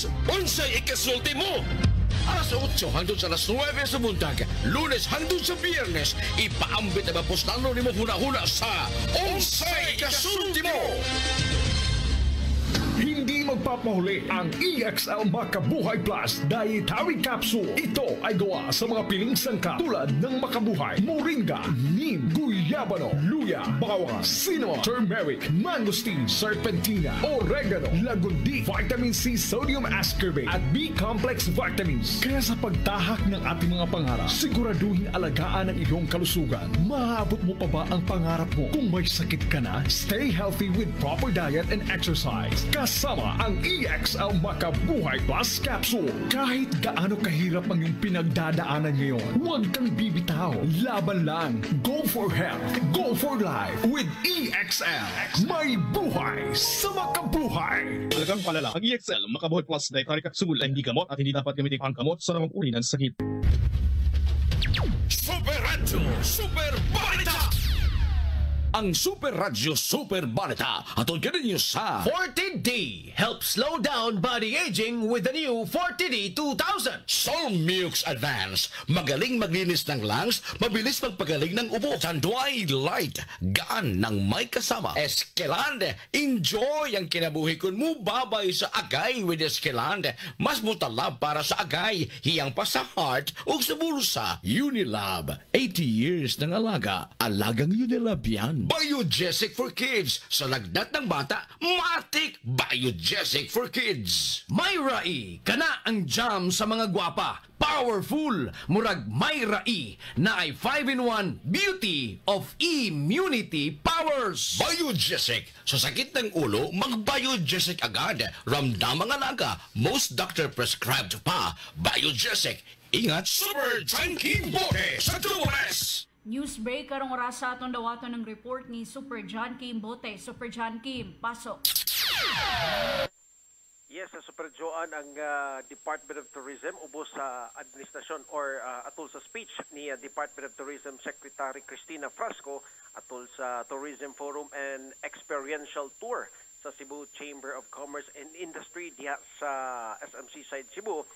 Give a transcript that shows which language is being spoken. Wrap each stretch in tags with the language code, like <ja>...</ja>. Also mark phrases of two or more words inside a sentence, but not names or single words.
<ceb>Unsay ikasulti mo? Alas 8 hangtod sa alas 9 sa buntag, Lunes hangtod sa Biyernes, ipaambit na mapostano ni mo huna-huna sa Unsay ikasulti mo?</ceb> <tl>Hindi magpapahuli ang EXL Makabuhay Plus Dietary Capsule. Ito ay gawa sa mga piling sangkap tulad ng makabuhay, moringa, neem, guyabano, luya, bawang, cinnamon, turmeric, mangosteen, serpentina, oregano, lagundi,</tl> <en>vitamin C, sodium ascorbate</en> <tl>at B-complex vitamins. Kaya sa pagtahak ng ating mga pangarap, siguraduhin alagaan ang iyong kalusugan. Maabot mo pa ba ang pangarap mo? Kung may sakit ka na,</tl> <en>stay healthy with proper diet and exercise.</en> <tl>Kasama ang EXL Makabuhay Plus Capsule. Kahit gaano kahirap ang iyong pinagdadaanan ngayon, huwag kang bibitaw. Laban lang.</tl> <en>Go for health. Go for life with EXL.</en> <tl>May buhay sa makabuhay. Talagang palala. Ang EXL Makabuhay Plus Dietary Capsule ay hindi gamot at hindi dapat gamitin pang gamot sa namang uri ng sakit. Super Radio Super Balita!</tl> <ceb>Ang Super Radio Super Balita atod ka ninyo sa</ceb> <en>Fortid-D helps slow down body aging with the new Fortid-D 2000.</en> <tl>Solmux Advance, magaling maglinis ng lungs, mabilis magpagaling ng ubo. Tanduay Light, gaan ng may kasama.</tl> <ceb>Eskelande, enjoy ang kinabuhi kun mo babay sa agay with Eskelande. Mas mutalab para sa agay, hiyang pa sa heart o sa bulsa.</ceb> <tl>Unilab, 80 years ng alaga. Alagang Unilab yan. Biogesic for Kids. Sa lagnat ng bata, matik Biogesic for Kids. Myra E,</tl> <ceb>kana ang jam sa mga gwapa.</ceb> <en>Powerful, murag Myra E, na ay 5-in-1 beauty of immunity powers. Biogesic.</en> <tl>Sa sakit ng ulo, mag-Biogesic agad. Ramdam ang alaga.</tl> <en>Most doctor prescribed pa. Biogesic.</en> <ceb>Ingat, Super Junkie Bote sa Tunes!</ceb> <en>News break</en> <ceb>karong oras sa atong dawaton ng report ni Super John Kim Bote. Super John Kim, pasok. Yes, sa Super Joan, ang Department of Tourism ubos sa administrasyon or atol sa speech ni Department of Tourism Secretary Cristina Frasco atol sa Tourism Forum and Experiential Tour sa Cebu Chamber of Commerce and Industry diha sa SMC side Cebu.</ceb>